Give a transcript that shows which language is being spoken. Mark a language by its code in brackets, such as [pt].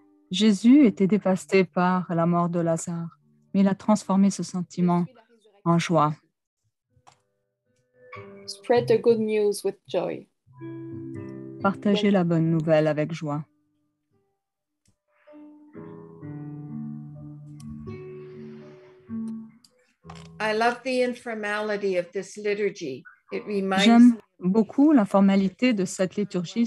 [fr] Jésus était dévasté par la mort de Lazare, mais il a transformé ce sentiment en joie. [en] Spread the good news with joy. [fr] Partagez la bonne nouvelle avec joie. [en] I love the informality of this liturgy. [fr] J'aime beaucoup la formalité de cette liturgie.